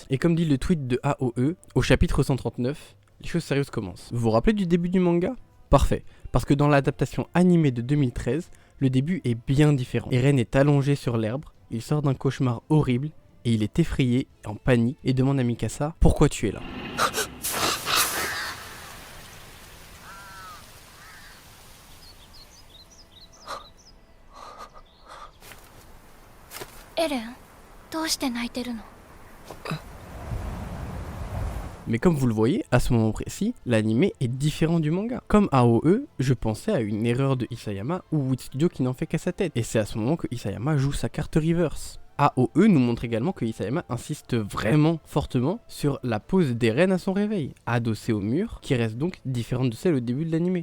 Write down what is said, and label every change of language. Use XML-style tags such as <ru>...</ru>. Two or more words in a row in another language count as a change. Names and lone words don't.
<fr>Et comme dit le tweet de AOE, au chapitre 139, les choses sérieuses commencent. Vous vous rappelez du début du manga ? Parfait, parce que dans l'adaptation animée de 2013, le début est bien différent. Eren est allongé sur l'herbe, il sort d'un cauchemar horrible, et il est effrayé, en panique, et demande à Mikasa « Pourquoi tu es là ?»</fr> <ja>Eren, どうして泣いてるの?</ja> <fr>Mais comme vous le voyez, à ce moment précis, l'anime est différent du manga. Comme AOE, je pensais à une erreur de Isayama ou Wit Studio qui n'en fait qu'à sa tête. Et c'est à ce moment que Isayama joue sa carte reverse. AOE nous montre également que Isayama insiste vraiment fortement sur la pose d'Eren à son réveil, adossée au mur, qui reste donc différente de celle au début de l'anime.</fr>